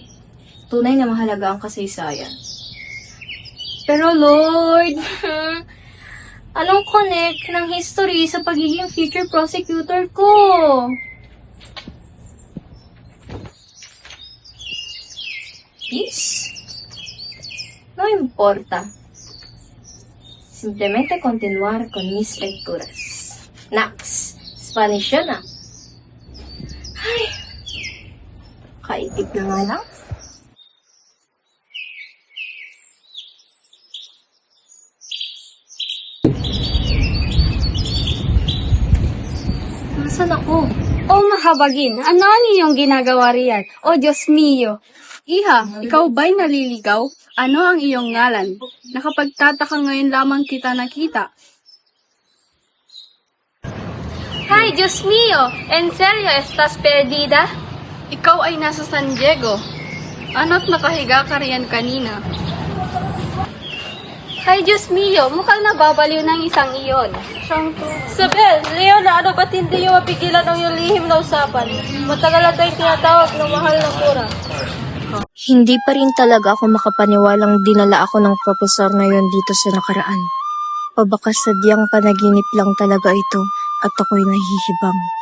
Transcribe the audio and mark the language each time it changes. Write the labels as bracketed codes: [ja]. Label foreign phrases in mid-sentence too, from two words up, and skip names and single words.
[tl] Tunay na mahalaga ang kasaysayan. Pero Lord, anong connect ng history sa pagiging future prosecutor ko? Peace? [es] No importa. Simplemente continuar con mis lecturas. [tl] Nax, Spanish yun ah. Ay, kaitip na nga lang. Nasaan ako? Oh, mahabagin, ano niyong ginagawa riyan? Oh, [es] Diyos mio. [tl] Iha, ikaw ba'y naliligaw? Ano ang iyong ngalan? Nakapagtataka ngayon lamang kita nakita. [es] Hi, Dios mío! En serio, estás perdida? [tl] Ikaw ay nasa San Diego. Ano't nakahiga ka riyan kanina? [es] Hi, Dios mío! [tl] Mukhang nababaliw ng isang iyon. Isabel, Leona, ano ba't hindi yung mapigilan ang iyong lihim na usapan? Matagal na tayong tinatawag ng mahal na kura. Hindi pa rin talaga ako makapaniwalang dinala ako ng propesor na yon dito sa nakaraan. O baka sadyang panaginip lang talaga ito at ako'y nahihibang.